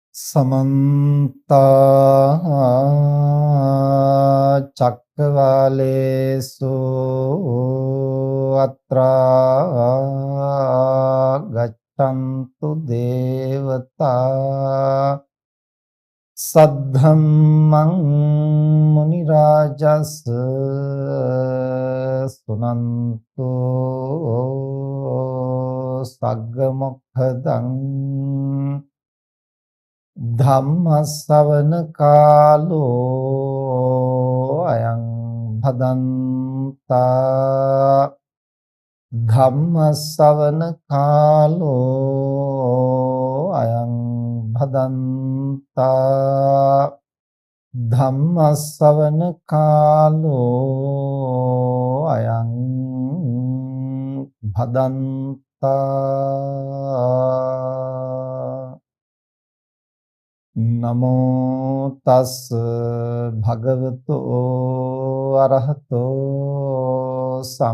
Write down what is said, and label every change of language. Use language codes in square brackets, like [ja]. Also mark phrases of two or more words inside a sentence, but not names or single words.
[pi] समन्ता चक्रवालेषु अत्रा गच्छन्तु देवता सद्धम्मं मुनिराजस् सुनन्तु सग्गमुखदं ධම්මස්සවන කාලෝ අයං භදන්තා ධම්මස්සවන කාලෝ අයං භදන්තා ධම්මස්සවන කාලෝ අයං භදන්තා නමෝ තස් භගවතු අරහතෝ